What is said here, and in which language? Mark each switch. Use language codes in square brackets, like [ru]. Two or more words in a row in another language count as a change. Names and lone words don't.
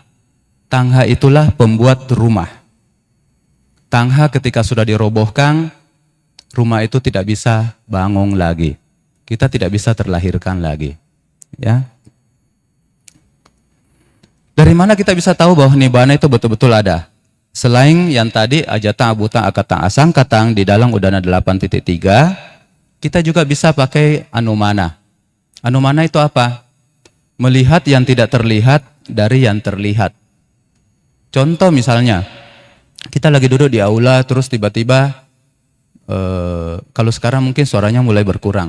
[id] Tangha itulah pembuat rumah. Tangha ketika sudah dirobohkan, rumah itu tidak bisa bangun lagi. Kita tidak bisa terlahirkan lagi. Ya. Dari mana kita bisa tahu bahwa nibbana itu betul-betul ada? Selain yang tadi [pi] ajatang, abutang, akatang, asangkatang [id] di dalam udana 8.3, kita juga bisa pakai anumana. Anumana itu apa? Melihat yang tidak terlihat dari yang terlihat. Contoh misalnya, kita lagi duduk di aula, terus tiba-tiba, kalau sekarang mungkin suaranya mulai berkurang.